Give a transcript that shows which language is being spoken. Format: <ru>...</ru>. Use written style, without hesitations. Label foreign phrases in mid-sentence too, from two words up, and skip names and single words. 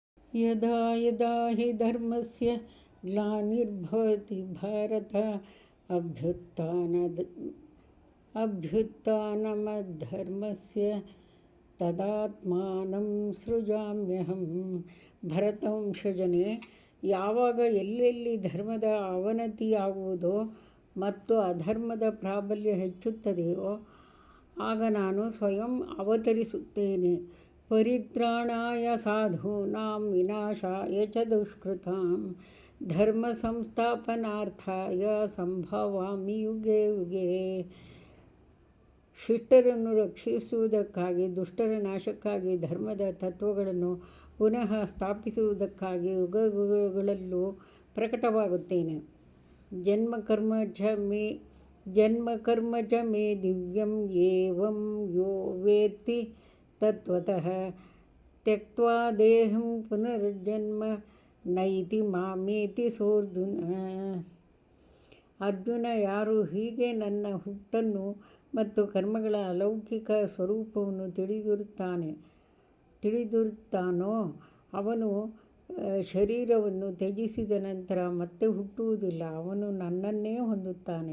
<sa>ಯದಾ ಯದಾ ಹಿ ಧರ್ಮಸ್ಯ ಗ್ಲಾನಿರ್ಭವತಿ ಭಾರತ ಅಭ್ಯುತ್ಥಾನಮಧರ್ಮಸ್ಯ ತದಾತ್ಮಾನಂ ಸೃಜಾಮ್ಯಹಂ.</sa> <kn>ಭರತವಂಶಜನೇ, ಯಾವಾಗ ಎಲ್ಲೆಲ್ಲಿ ಧರ್ಮದ ಅವನತಿಯಾಗುವುದೋ ಮತ್ತು ಅಧರ್ಮದ ಪ್ರಾಬಲ್ಯ ಹೆಚ್ಚುತ್ತದೆಯೋ ಆಗ ನಾನು ಸ್ವಯಂ ಅವತರಿಸುತ್ತೇನೆ.</kn> <sa>ಪರಿತ್ರಾಣಾಯ ಸಾಧೂನಾಂ ವಿನಾಶಾಯ ಚ ದುಷ್ಕೃತಾಂ ಧರ್ಮ ಸಂಸ್ಥಾಪನಾರ್ಥಾಯ ಸಂಭವಾಮಿ ಯುಗೆ ಯುಗೆ.</sa> <kn>ಶಿಷ್ಟರನ್ನು ರಕ್ಷಿಸುವುದಕ್ಕಾಗಿ, ದುಷ್ಟರ ನಾಶಕ್ಕಾಗಿ, ಧರ್ಮದ ತತ್ವಗಳನ್ನು ಪುನಃ ಸ್ಥಾಪಿಸುವುದಕ್ಕಾಗಿ ಯುಗಯುಗಗಳಲ್ಲೂ ಪ್ರಕಟವಾಗುತ್ತೇನೆ.</kn> <sa>ಜನ್ಮಕರ್ಮ ಚ ಮೇ ದಿವ್ಯಂ ಏವಂ ಯೋ ವೇತ್ತಿ ತತ್ವತಃ ತ್ಯಕ್ತ್ವಾ ದೇಹಂ ಪುನರ್ಜನ್ಮ ನೈತಿ ಮಾಮೇತಿ ಸೋರ್ಜುನ.</sa> <kn>ಅರ್ಜುನ, ಯಾರು ಹೀಗೆ ನನ್ನ ಹುಟ್ಟನ್ನು ಮತ್ತು ಕರ್ಮಗಳ ಅಲೌಕಿಕ ಸ್ವರೂಪವನ್ನು ತಿಳಿದಿರುತ್ತಾನೋ ಅವನು ಶರೀರವನ್ನು ತ್ಯಜಿಸಿದ ನಂತರ ಮತ್ತೆ ಹುಟ್ಟುವುದಿಲ್ಲ, ಅವನು ನನ್ನನ್ನೇ ಹೊಂದುತ್ತಾನೆ.</kn>